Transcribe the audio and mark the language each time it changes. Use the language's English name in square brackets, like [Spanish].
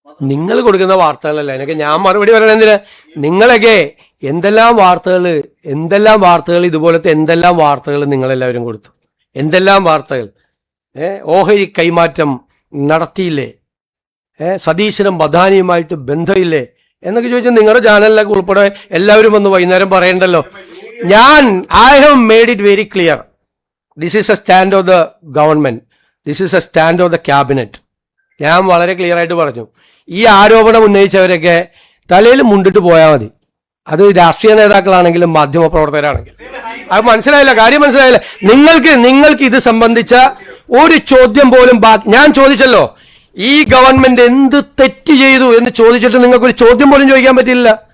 [Malayalam] നിങ്ങൾ കൊടുക്കുന്ന വാർത്തകളല്ല എനിക്ക് ഞാൻ മറുപടി പറയണ എന്തിനാ? നിങ്ങളൊക്കെ എന്തെല്ലാം വാർത്തകൾ ഇതുപോലത്തെ എന്തെല്ലാം വാർത്തകൾ നിങ്ങളെല്ലാവരും കൊടുത്തു, എന്തെല്ലാം വാർത്തകൾ. ഓഹരി കൈമാറ്റം നടത്തിയില്ലേ, സതീശനും ബദാനിയുമായിട്ട് ബന്ധമില്ലേ എന്നൊക്കെ ചോദിച്ചാൽ നിങ്ങളുടെ ചാനലിലൊക്കെ ഉൾപ്പെടെ എല്ലാവരും വന്ന് വൈകുന്നേരം പറയണ്ടല്ലോ. [English] I have made it very clear. This is a stand of the government. This is a stand of the cabinet. [Malayalam] ഞാൻ വളരെ ക്ലിയർ ആയിട്ട് പറഞ്ഞു. ഈ ആരോപണം ഉന്നയിച്ചവരൊക്കെ തലയിൽ മുണ്ടിട്ട് പോയാൽ മതി. അത് രാഷ്ട്രീയ നേതാക്കളാണെങ്കിലും മാധ്യമ പ്രവർത്തകരാണെങ്കിലും. അത് മനസ്സിലായില്ല, കാര്യം മനസ്സിലായില്ല. നിങ്ങൾക്ക് ഇത് സംബന്ധിച്ച ഒരു ചോദ്യം പോലും ഞാൻ ചോദിച്ചല്ലോ, ഈ ഗവൺമെന്റ് എന്ത് തെറ്റ് ചെയ്തു എന്ന് ചോദിച്ചിട്ട് നിങ്ങൾക്കൊരു ചോദ്യം പോലും ചോദിക്കാൻ പറ്റില്ല.